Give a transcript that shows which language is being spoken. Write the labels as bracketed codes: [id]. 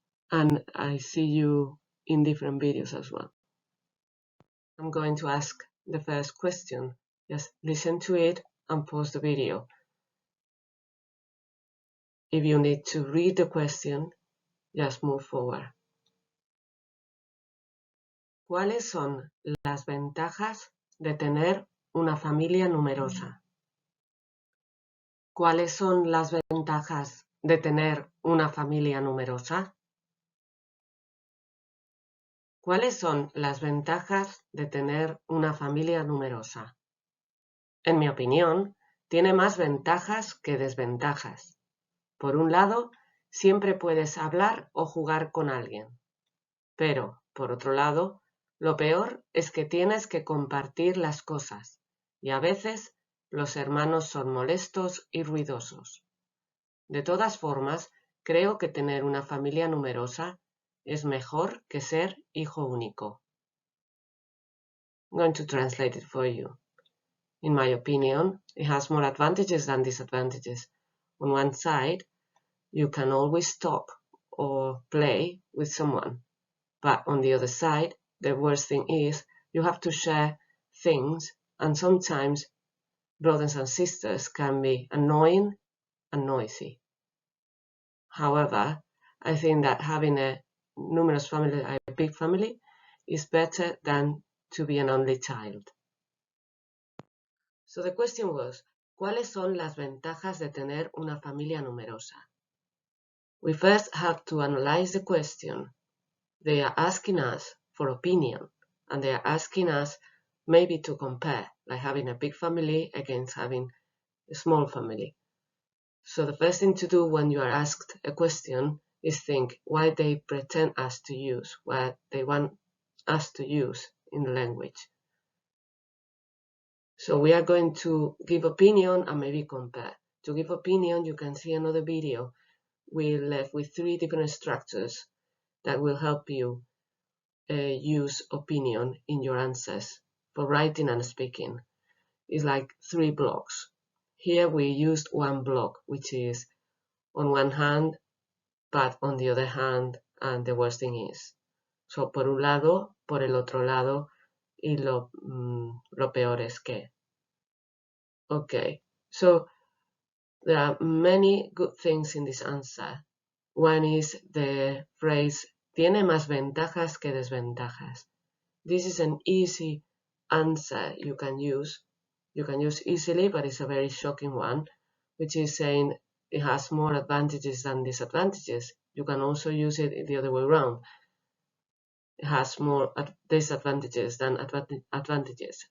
[en] and I see you in different videos as well. I'm going to ask the first question. Just listen to it and pause the video. If you need to read the question, just move forward. [es] ¿Cuáles son las ventajas de tener una familia numerosa? ¿Cuáles son las ventajas de tener una familia numerosa? ¿Cuáles son las ventajas de tener una familia numerosa? En mi opinión, tiene más ventajas que desventajas. Por un lado, siempre puedes hablar o jugar con alguien. Pero, por otro lado, lo peor es que tienes que compartir las cosas, y a veces los hermanos son molestos y ruidosos. De todas formas, creo que tener una familia numerosa es mejor que ser hijo único. [en] I'm going to translate it for you. In my opinion, it has more advantages than disadvantages. On one side, you can always talk or play with someone. But on the other side, the worst thing is you have to share things, and sometimes brothers and sisters can be annoying and noisy. However, I think that having a numerous family, a big family, is better than to be an only child. So the question was, [es] ¿cuáles son las ventajas de tener una familia numerosa? [en] We first have to analyze the question. They are asking us for opinion, and they are asking us maybe to compare, like having a big family against having a small family. So the first thing to do when you are asked a question is think what they pretend us to use, what they want us to use in the language. So we are going to give opinion and maybe compare. To give opinion, you can see another video. We left with 3 different structures that will help you use opinion in your answers for writing and speaking. It's like 3 blocks. Here we used 1 block, which is on one hand, but on the other hand, and the worst thing is. [es] So, por un lado, por el otro lado, y lo peor es que. [en] Okay, so there are many good things in this answer. One is the phrase, [es] tiene más ventajas que desventajas. [en] This is an easy answer you can use. You can use easily, but it's a very shocking one, which is saying it has more advantages than disadvantages. You can also use it the other way around. It has more disadvantages than advantages.